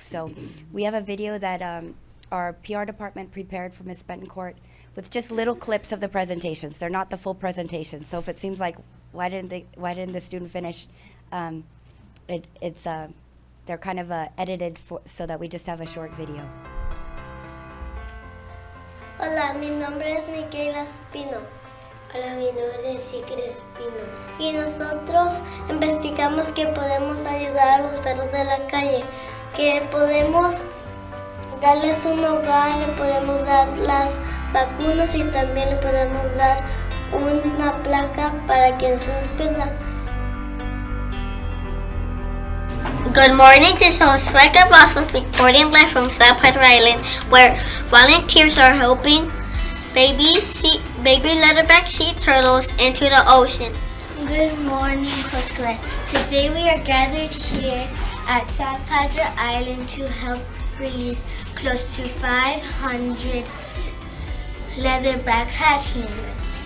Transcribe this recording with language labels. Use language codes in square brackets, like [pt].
[en] So we have a video that our PR department prepared for Ms. Betancourt with just little clips of the presentations. They're not the full presentation. So if it seems like, why didn't the student finish? They're kind of edited so that we just have a short video. [es] Hola, mi nombre es Miquela Espino. Hola, mi nombre es Sigrid Espino. Y nosotros investigamos que podemos ayudar a los perros de la calle, que podemos darles un hogar, le podemos dar las vacunas y también le podemos dar una placa para que no se los pierdan. [en] Good morning, this is Josue Bossos reporting live from South Padre Island, where volunteers are helping baby leatherback sea turtles into the ocean. Good morning, Josue. Today we are gathered here at South Padre Island to help release close to 500 leatherback hatchlings.